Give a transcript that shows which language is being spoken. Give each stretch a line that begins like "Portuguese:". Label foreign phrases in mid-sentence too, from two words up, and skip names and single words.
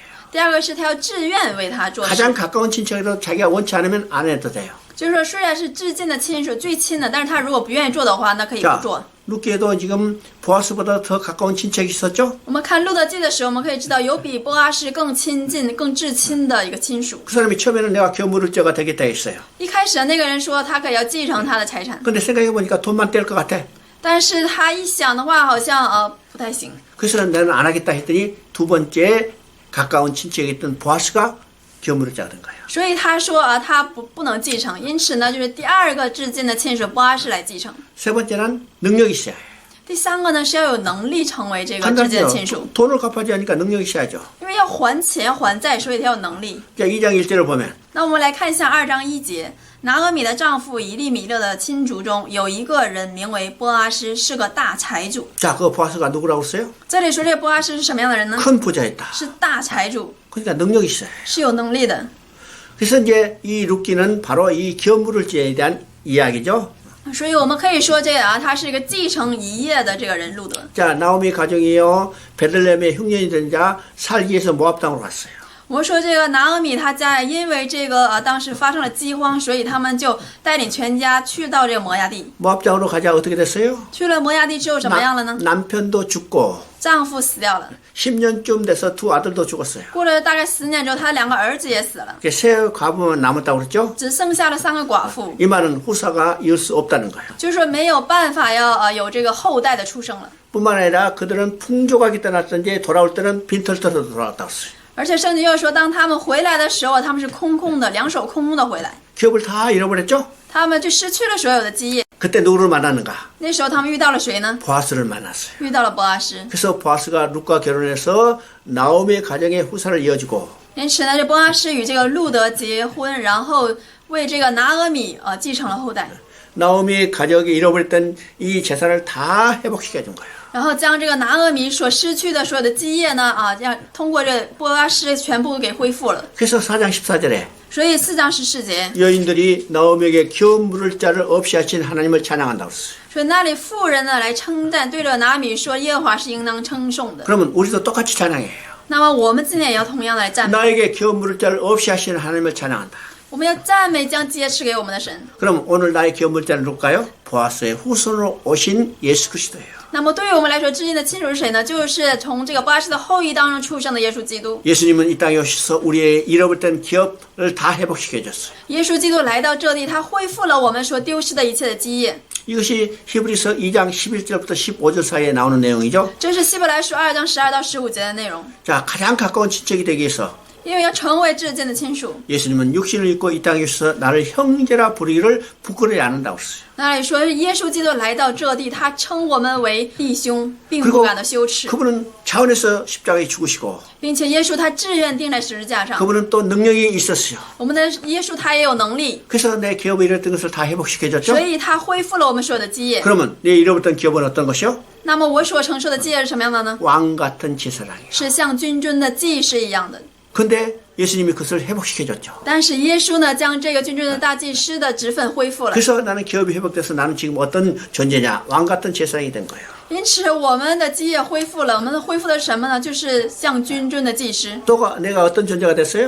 Chinese: 第二个是他要自愿为他做事。
Korean: 가장 가까운 친척이라도 자기가 원치 않으면 안 해도 돼요.
Chinese: 就是说，虽然是至近的亲属最亲的，但是他如果不愿意做的话，那可以不
Korean: 자,
Chinese: 做。
Korean: 룻기에도 지금 보아스보다 더 가까운 친척이 있었죠?
Chinese: 我们看路德记的时候，我们可以知道有比波阿斯更亲近、更至亲的一个亲属。
Korean: 그 사람이 처음에는 내가 기업물을 자가 되겠다 했어요.
Chinese: 一开始那个人说他可以要继承他的财产，
Korean: 근데 생각해보니까 돈만 뗄 것 같아.
Chinese: 但是他一想的话，好像不太行。
Korean: 그래서 나는 안 하겠다 했더니 두 번째 가까운 친척이 있던 보아스가 기업물을 자가 된 거예요.
Chinese: 所以他说他不能继承，因此呢，就是第二个至近的亲属波阿斯来继承。
Korean: 세 번째는 능력이 있어야 해요.
Chinese: 第三个呢是要有能力成为这个至近的亲属，
Korean: 돈을 갚아줘야 하니까 능력이 있어야죠.
Chinese: 因为要还钱还债，所以他要有能力。
Korean: 자, 2장 1절을 보면
Chinese: 那我们来看一下2章1节，拿俄米的丈夫以利米勒的亲族中有一个人名为波阿斯，是个大财主。
Korean: 자, 그 보아스가 누구라고 했어요?
Chinese: 这里说这个波阿斯是什么样的人呢？
Korean: 큰 부자였다.
Chinese: 是大财主，
Korean: 그러니까 능력이 있어요.
Chinese: 是有能力的。
Korean: 그래서 이제 이 룻기는 바로 이 기업물을죄에 대한 이야기죠.
Chinese: 所以我们可以说这他是一个继承遗业的这个人路德。
Korean: 자, 나오미 가정이요 베들레헴의 흉년이 된 자 살기 위해서 모압 땅으로 갔어요.
Chinese: 我们说这个拿俄米他家因为这个当时发生了饥荒，所以他们就带领全家去到这个摩押地。
Korean: 모압 땅으로 가자 어떻게 됐어요?
Chinese: 去了摩押地之后怎么样了呢？
Korean: 남편도 죽고
Chinese: 丈夫死掉了，
Korean: 10년쯤 돼서 두 아들도 죽었어요.
Chinese: 过了大概10年之后，她2个儿子也死了，
Korean: 세 과부만 남았다고 그랬죠?
Chinese: 只剩下了3个寡妇，
Korean: 이 말은 후사가 이을 수 없다는 거예요.
Chinese: 就是说没有办法要有这个后代的出生了。
Korean: 뿐만 아니라 그들은 풍족하게 떠났던지 돌아올 때는 빈털터서 돌아왔다고 했어요.
Chinese: 而且圣经又说，当他们回来的时候，他们是空空的，两手空空的回来，
Korean: 기업을 다 잃어버렸죠?
Chinese: 他们就失去了所有的基业。
Korean: 그때 누구를 만났는가?
Chinese: 那时候他们遇到了谁呢？
Korean: 보아스를 만났어요.
Chinese: 遇到了波阿斯。
Korean: 그래서 보아스가 룻과 결혼해서 나오미의 가정의 후사를 이어주고
Chinese: 因此呢，这波阿斯与这个路德结婚，然后为这个拿俄米继承了后代，
Korean: 나오미의 가족이 잃어버렸던 이 재산을 다 회복시켜 준 거예요.
Chinese: 然后将这个拿俄米所失去的所有的基业呢，让通过这波阿斯全部给恢复了。
Korean: 그래서 4장 14절에
Chinese: 所以4章14节，
Korean: 여인들이 나오미에게 기업 물을 자를 없이 하신 하나님을 찬양한다고 했어요.
Chinese: 所以那里妇人呢来称赞，对着拿米说：“耶和华是应当称颂的。
Korean: 그러면 우리도 똑같이 찬양해요. ”
Chinese: 那么我们今天也要同样的来赞美，
Korean: 나에게 기업 물을 자를 없이 하시는 하나님을 찬양한다.
Chinese: 我们要赞美将基业赐给我们的神。
Korean: 그럼 오늘 나의 기업 물을 자는 누굴까요? 보아스의 후손으로 오신 예수 그리스도예요.
Chinese: 那么对于我们来说，至亲的亲属是谁呢？就是从这个波阿斯的后裔当中出生的耶稣基督。
Korean: 예수님은 이 땅에 오셔서 우리의 잃어버렸던 기업을 다 회복시켜 줬어요.
Chinese: 耶稣基督来到这地，他恢复了我们所丢失的一切的基业。
Korean: 이것이 히브리서 2장 11절부터 15절 사이에 나오는 내용이죠.
Chinese: 这是希伯来书2章12到15节的内容。
Korean: 자, 가장 가까운 친척이 되기 위해서
Chinese: 因为要成为至亲的亲属，
Korean: 예수님은 육신을 입고 이 땅에 오셔서 나를 형제라 부르기를 부끄러워하지 않는다고 했어요.
Chinese: 那里说耶稣基督来到这地，他称我们为弟兄，并不
Korean: 그리고
Chinese: 感到羞耻，
Korean: 그분은 차원에서 십자가에 죽으시고
Chinese: 并且耶稣他自愿钉在十字架上。
Korean: 그분은 또 능력이 있었어요.
Chinese: 我们的耶稣他也有能力，
Korean: 그래서 내 기업을 잃었던 것을 다 회복시켜줬죠.
Chinese: 所以他恢复了我们所有的基业。
Korean: 그러면 내 잃어버렸던 기업은 어떤 것이요?
Chinese: 那么我所承受的基业是什么样的呢？
Korean: 왕 같은 제사장이에요.
Chinese: 是像君尊的祭司一样的。
Korean: 근데 예수님이 그것을 회복시켜줬죠.
Chinese: 但是耶稣呢，将这个君尊的大祭司的职分恢复了。
Korean: 그래서 나는 기업이 회복돼서 나는 지금 어떤 존재냐? 왕 같은 제사장이 된 거예요.
Chinese: 因此，我们的基业恢复了。我们恢复的是什么呢？就是像君尊的祭司，
Korean: 또 내가 어떤 존재가 됐어요?